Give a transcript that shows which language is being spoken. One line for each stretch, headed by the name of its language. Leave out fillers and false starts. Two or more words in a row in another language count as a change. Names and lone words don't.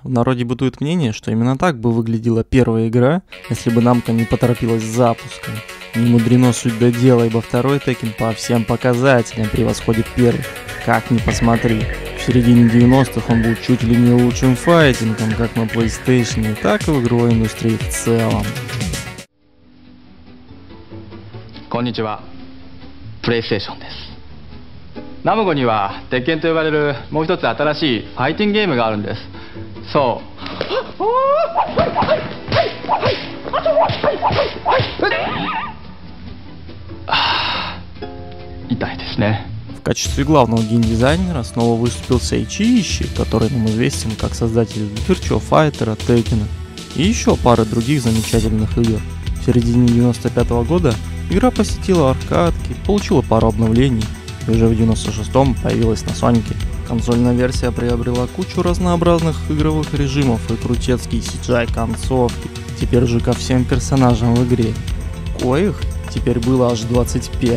Russian: В народе бытует мнение, что именно так бы выглядела первая игра, если бы Намко не поторопилась с запуском. Не мудрено суть до дела, ибо второй Теккен по всем показателям превосходит первый. Как ни посмотри. В середине 90-х он был чуть ли не лучшим файтингом, как на PlayStation, так и в игровой индустрии в целом.
Japanese: Konnichiwa. PlayStation です。ナムコには鉄拳と呼ばれるもう一つ新しいファイティングゲームがあるんです。そう。痛いですね。
Russian: В качестве главного геймдизайнера снова выступил Сейчи Иши, который нам известен как создатель Virtua Fighter, Tekken и еще пары других замечательных игр. В середине 95 года игра посетила аркадки, получила пару обновлений. И уже в 96-м появилась на Сонике. Консольная версия приобрела кучу разнообразных игровых режимов и крутецкие CGI-концовки, теперь же ко всем персонажам в игре, коих теперь было аж 25.